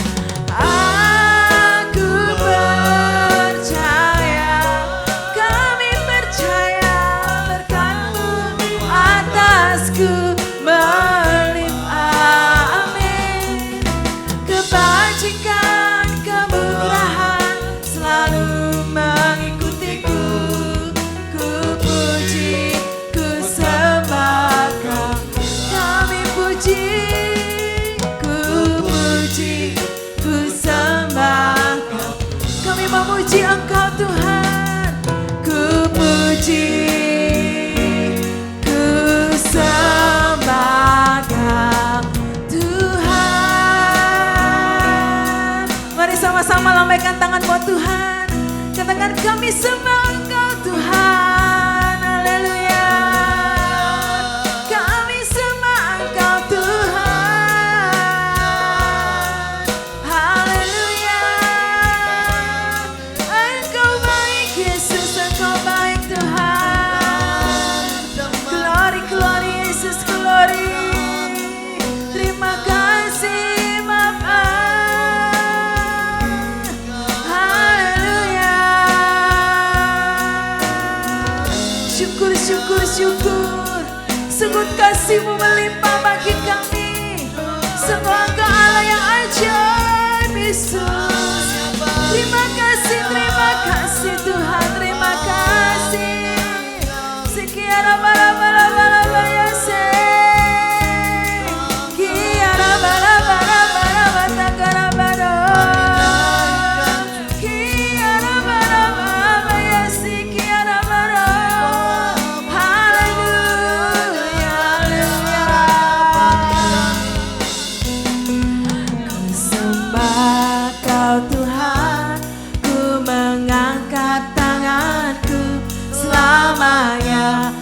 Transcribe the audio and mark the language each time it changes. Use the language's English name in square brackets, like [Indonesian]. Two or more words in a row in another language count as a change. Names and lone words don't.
[Indonesian] Aku percaya, kami percaya berkat-Mu atasku melimpah. Amin. Kebajikan, kemurahan selalu mengikutiku. Ku puji, ku sembah. Kami puji, ku puji, ku sembah. Kami memuji Engkau Tuhan. Ku puji, ku sembah Tuhan. Mari sama-sama lambaikan tangan buat Tuhan. Katakan, kami sembah Engkau Tuhan. Haleluya. Kami sembah Engkau Tuhan. Haleluya. Engkau baik Yesus, Engkau baik Tuhan. [English] Glory, glory Yesus, glory. [Indonesian] Terima kasih Bapa. Haleluya. Syukur, syukur, syukur. Sungguh kasih-Mu melimpah bagi kami. Sungguh Engkau Allah yang ajaib Yesus. Terima kasih kasih Tuhan, terima kasih. Sekiara bara ya se. Kiara bara takara bara. Kiara bara ya si kiara bara. Haleluya, haleluya. Ku sembah Kau Tuhan, ku mengangkat tanganku selamanya.